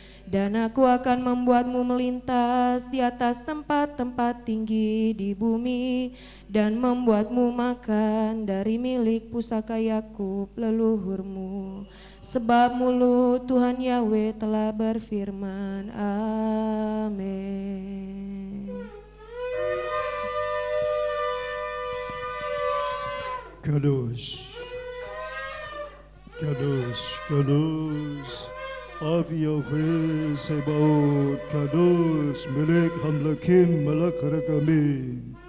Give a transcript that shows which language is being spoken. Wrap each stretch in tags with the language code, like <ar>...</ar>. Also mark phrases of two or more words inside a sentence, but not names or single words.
<id>Dan aku akan membuatmu melintas di atas tempat-tempat tinggi di bumi, dan membuatmu makan dari milik pusaka Yakub leluhurmu. Sebab mulut Tuhan Yahweh telah berfirman. Amin.</id> <he>קדוש קדוש קדוש אב יהוה צבאות קדוש מלך המלכים מלך רחמים.</he>